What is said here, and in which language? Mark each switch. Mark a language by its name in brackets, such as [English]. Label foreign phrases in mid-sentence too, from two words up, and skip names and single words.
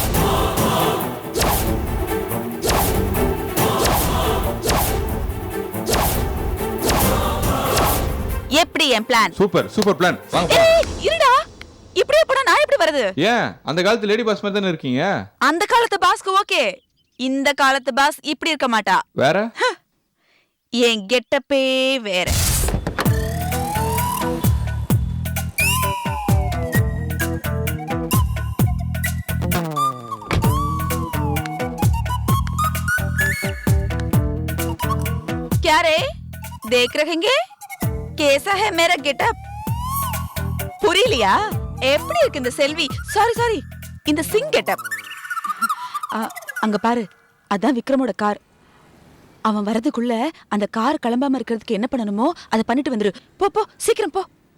[Tamil] எப்படி என் பிளான்? சூப்பர் சூப்பர் பிளான். வாங்க. இருடா, இப்படியே போனா நான் எப்படி வருது? ஏன் அந்த காலத்து [English] lady boss [Tamil] மாதிரி தானே இருக்கீங்க? அந்த காலத்து பாஸ்க்கு ஓகே, இந்த காலத்து பாஸ் இப்படி இருக்க மாட்டா. வேற? என் கெட்டப்பே வேற. [Hindi] क्या रे देख रहेंगे कैसा है मेरा गेटअप? [Tamil] புரியலையா? எப்படி இருக்கு இந்த செல்வி, சாரி இந்த சிங் கெட்டப்? அங்க பாரு, அதான் விக்ரமோட கார். அவன் வரதுக்குள்ள அந்த கார் கிளம்பாம இருக்கிறதுக்கு என்ன பண்ணணுமோ அதை பண்ணிட்டு வந்துரு. போ போ, சீக்கிரம் போ.